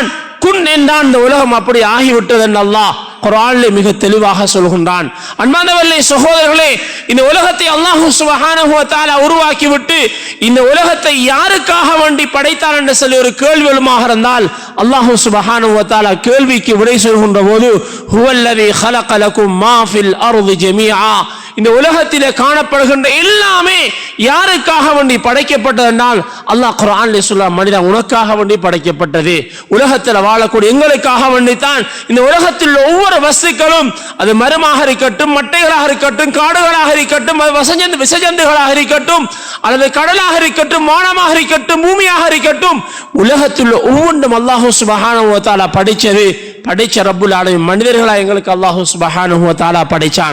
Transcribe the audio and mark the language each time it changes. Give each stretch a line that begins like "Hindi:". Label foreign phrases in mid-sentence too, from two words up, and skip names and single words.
Tamil: குன் என்றான், இந்த உலகம் அப்படி ஆகிவிட்டது என்று அல்லாஹ் குர்ஆனிலே மிக தெளிவாக சொல்கின்றான். அன்பார்ந்தவர்களே, சகோதரர்களே, இந்த உலகத்தை அல்லாஹ்
Arabic: سبحانه وتعالى
Tamil: உருவாக்கிவிட்டு இந்த உலகத்தை யாருக்காக வேண்டி படைத்தான் என்று சொல்லி ஒரு கேள்வி எழுமாக இருந்தால் அல்லாஹ்
Arabic: سبحانه وتعالى
Tamil: கேள்விக்கு விடை சொல்கின்ற போது
Arabic: هو الذي خلق لكم ما في الارض جميعا,
Tamil: இந்த உலகத்திலே காணப்படுகின்ற எல்லாமே யாருக்காக வேண்டி படைக்கப்பட்டது என்றால் அல்லாஹ் குர்ஆனிலே சொல்றான், மனிதன் உனக்காக வேண்டி படைக்கப்பட்டது. உலகத்தில் வாழக்கூடிய எங்களுக்காக வேண்டித்தான் இந்த உலகத்தில் ஒவ்வொரு வஸ்துக்களும், அது மரமாக இருக்கட்டும், மட்டைகளாக இருக்கட்டும், காடுகளாக இருக்கட்டும், அது விசஜந்துகளாக இருக்கட்டும், அல்லது கடலாக இருக்கட்டும், வானமாக இருக்கட்டும், பூமியாக இருக்கட்டும், உலகத்தில் ஒவ்வொன்றும் அல்லாஹ்
Arabic: سبحانه وتعالى
Tamil: படைச்ச
Arabic: رب العالمين
Tamil: மனிதர்களா எங்களுக்கு அல்லாஹ்
Arabic: سبحانه وتعالى
Tamil: படைச்சான்.